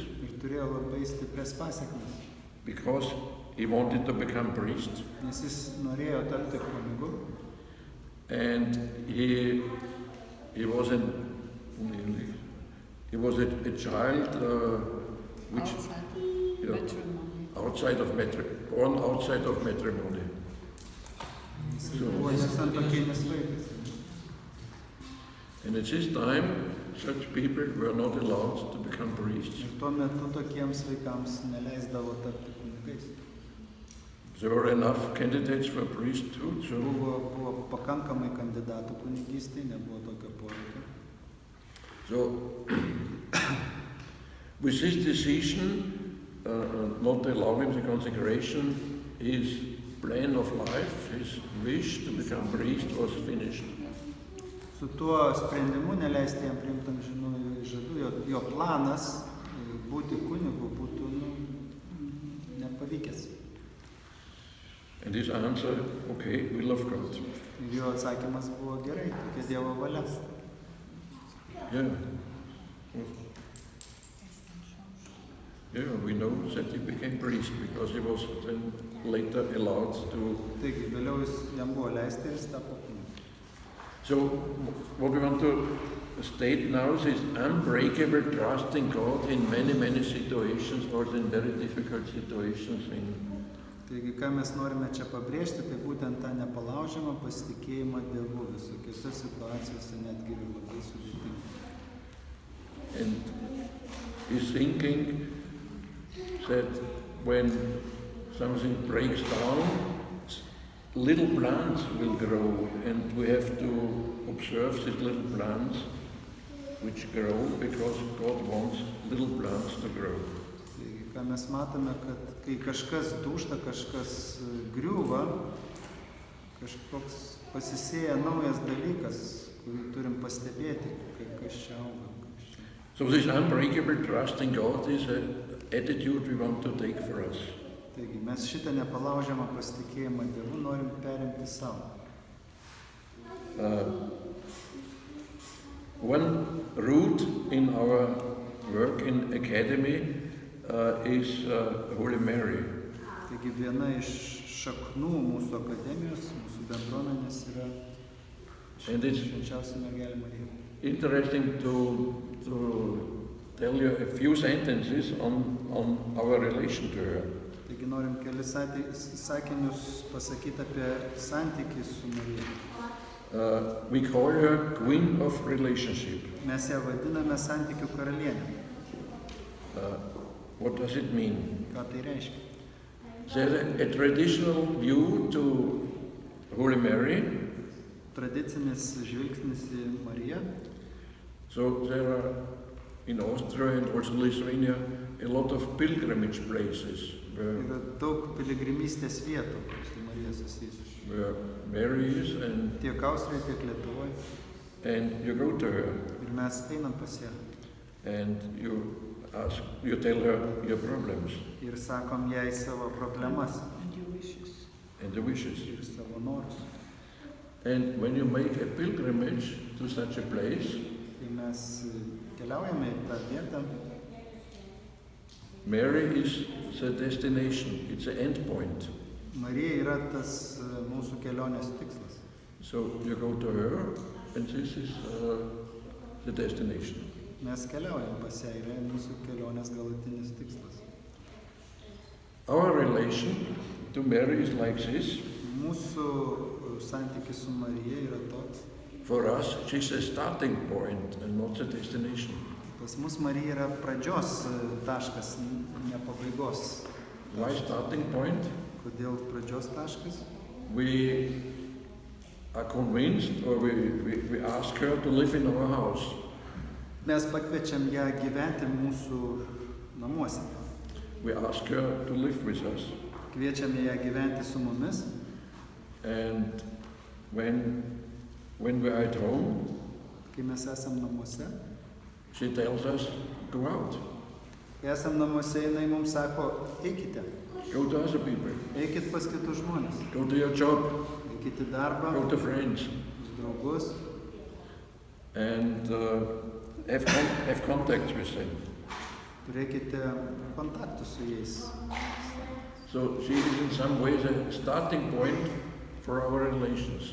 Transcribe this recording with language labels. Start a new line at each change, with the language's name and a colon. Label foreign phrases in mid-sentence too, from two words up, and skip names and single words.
Lithuanian: Ir turėjo labai stiprias pasiekmes,
English: because he wanted to become priest,
Lithuanian: nes jis norėjo tapti kunigu
English: and he was a child which born outside of matrimony.
Lithuanian: jis buvo nesantuokinis vaikas.
English: And at this time, such people were not allowed to become priests.
Lithuanian: Ir tuo metu tokiems vaikams neleisdavo tapti kunigais.
English: There were enough candidates for priesthood, so
Lithuanian: Buvo pakankamai kandidatų kunigystei, nebuvo tokio poreikio.
English: So, with this decision, not allowing the consecration, his plan of life, his wish to become priest was finished.
Lithuanian: Su tuo sprendimu neleisti jam priimti amžinųjų žadų, jo planas būti kunigu būtų nepavykęs.
English: And his answer, okay, will of God.
Lithuanian: Ir jo atsakymas buvo gerai, tokia Dievo valia.
English: Yeah. Yeah, we know that he became priest because he was then later allowed to.
Lithuanian: Taigi, vėliau jam buvo leista ir jis tapo kunigu.
English: So, what we want to state now is this unbreakable trust in God in many, many situations, or in very difficult situations.
Lithuanian: Taigi, ką mes norime čia pabrėžti, tai būtent tą nepalaužiamą pasitikėjimą Dievu visokiose situacijose, netgi ir labai sudėtingai.
English: And he's thinking that when something breaks down, little plants will grow, and we have to observe these little plants which grow because God wants little plants to grow.
Lithuanian: Taigi, ką mes matome, kad kai kažkas dūžta, kažkas griūva, kažkoks pasisėja naujas dalykas, kurį turim pastebėti, kai kas čia auga.
English: So this unbreakable trust in God is an attitude we want to take for us.
Lithuanian: Taigi, mes šitą nepalaužiamą pasitikėjimą Dievu norim perimti savo.
English: One route in our work in Academy is Holy Mary.
Lithuanian: Taigi, viena iš šaknų mūsų akademijos, mūsų bendruomenės yra švenčiausia mergelė Marija.
English: Interesting to tell you a few sentences on our relation to her.
Lithuanian: Taigi norim kelis sakinius pasakyti apie santykį su Marija.
English: We call her Queen of Relationship.
Lithuanian: Mes ją vadiname santykių karalienę.
English: What does it mean?
Lithuanian: Ką tai reiškia?
English: There's a traditional view to Holy Mary.
Lithuanian: Tradicinis žvilgsnis į Mariją.
English: So there are in Austria and also Lithuania a lot of pilgrimage places
Lithuanian: Yra daug piligrimystės vietų su Marija susijusių.
English: where Mary is, and
Lithuanian: Tiek Austrijoje, tiek Lietuvoje.
English: you go to her
Lithuanian: Ir mes einam pas ją.
English: and you tell her your problems
Lithuanian: Ir sakom jai savo problemas
English: And your wishes. and the wishes.
Lithuanian: ir savo norus.
English: And when you make a pilgrimage to such a place,
Lithuanian: Kai mes keliaujame į tą vietą,
English: Mary is the destination, it's the end point.
Lithuanian: Marija yra tas mūsų kelionės tikslas.
English: So you go to her, and this is the destination.
Lithuanian: Mes keliaujam pas ją, yra mūsų kelionės galutinis tikslas.
English: Our relation to Mary is like this.
Lithuanian: Mūsų santykis su Marija yra toks.
English: for us, she's a starting point and not a destination.
Lithuanian: Pas mus Marija yra pradžios taškas, ne pabaigos.
English: Why starting point?
Lithuanian: Kodėl pradžios taškas?
English: We are convinced, or we ask her to live in our house.
Lithuanian: Mes pakviečiam ją gyventi mūsų namuose.
English: We ask her to live with us.
Lithuanian: Kviečiame ją gyventi su mumis.
English: And when we are at home,
Lithuanian: Kai mes esam namuose,
English: she tells us, go out,
Lithuanian: kai esam namuose, jinai mums sako, eikite,
English: go to other people,
Lithuanian: eikit pas kitus žmonės,
English: go to your job,
Lithuanian: eikit į darbą,
English: go to friends,
Lithuanian: pas draugus
English: and have contact with them.
Lithuanian: turėkite kontaktų su jais.
English: So she is in some ways a starting point for our relations.